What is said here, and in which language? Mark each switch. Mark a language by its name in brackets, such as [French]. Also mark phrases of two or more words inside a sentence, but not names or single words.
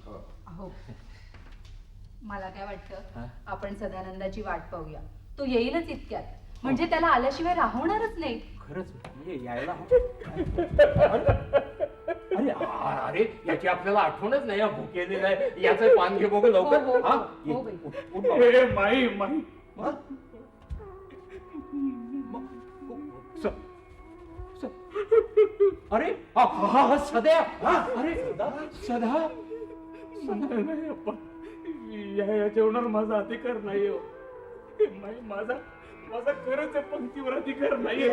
[Marathi] हो. मला काय वाटतं, हा? आपण सदानंदाची वाट पाहूया. तो येईलच इतक्यात. म्हणजे त्याला आल्याशिवाय राहणारच नाही. खरंच म्हणजे यायला अरे याची आपल्याला आठवणच नाही. हा भुकेलेला आहे. याचं पान घे बघ लवकर. हो, हो, हा? हो, ये, हो बाई. उठ, उठ बाबा. माई माई हा? अरे हा हा हा सध्या. अरे सदा नाही अप्पा, या जेवणावर माझा अधिकार नाही हो. माझा खरंच या पंक्तीवर अधिकार नाही.